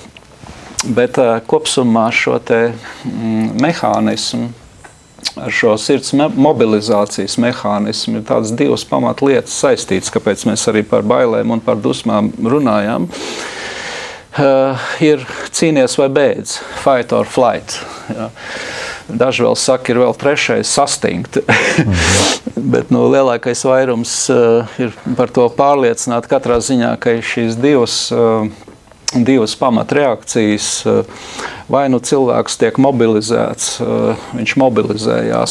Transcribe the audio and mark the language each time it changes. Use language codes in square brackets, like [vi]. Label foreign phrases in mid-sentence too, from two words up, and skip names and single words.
[lv] Bet kopsumā šo te mehānismu, ar šo sirds mobilizācijas mehānismu ir tādas divas pamatlietas saistītas, kāpēc mēs arī par bailēm un par dusmām runājām. Ir cīnies vai beidz, [en] fight or flight. [lv] Jā. Daži vēl saka, ir vēl trešais sastingt, bet lielākais vairums ir par to pārliecināti katrā ziņā, ka šīs divas pamatreakcijas, vai cilvēks tiek mobilizēts, viņš mobilizējās,